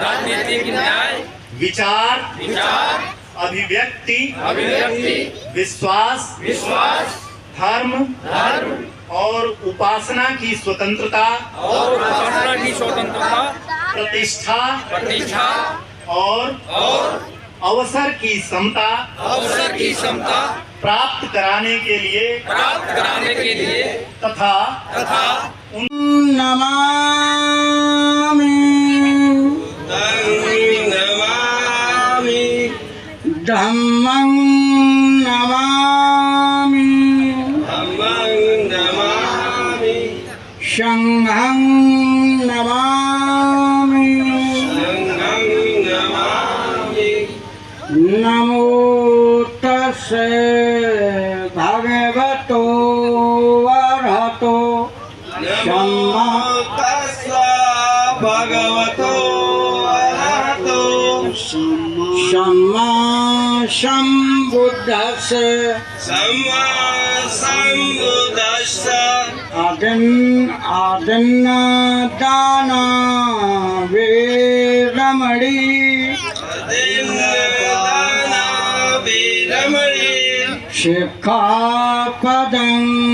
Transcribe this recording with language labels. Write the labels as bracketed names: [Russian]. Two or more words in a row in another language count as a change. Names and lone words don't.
[Hindi] विचार अभिव्यक्ति विश्वास धर्म और उपासना की स्वतंत्रता प्रतिष्ठा और अवसर की समता प्राप्त कराने के लिए तथा [Pali] धम्मं नमामि संघं नमामि नमो तस्से भगवतो वरहतो सम्मा सम्मा संबुद्धस्य आदिन्नादाना वे शिक्षापदं